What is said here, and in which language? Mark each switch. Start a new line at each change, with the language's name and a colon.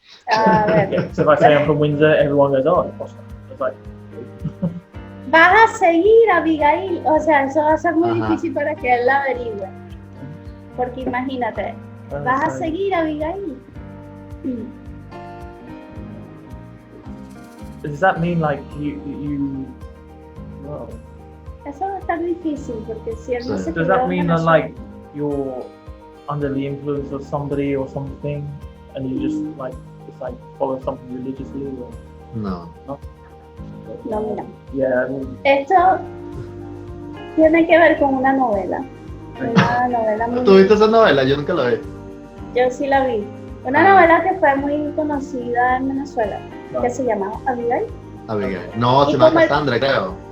English: Yeah, so if I say I'm from Windsor, everyone goes, oh, posh. It's like...
Spanish: Vas a seguir a Abigail, o sea, eso va a ser muy difícil para que él la averigüe. Porque imagínate, vas a seguir a Abigail.
English: Does that mean like you well,
Spanish: eso va a estar difícil porque si él no se
English: does that mean that like you're under the influence of somebody or something and you just like follow something religiously or
Spanish: no? No, mira.
English: Yeah, I mean,
Spanish: esto tiene que ver con una novela. Una novela muy... ¿Tú viste esa novela? Yo nunca la vi. Yo sí la vi. Una novela que fue muy conocida en Venezuela, que se llamaba Abigail. Abigail. No, se llama Cassandra, creo.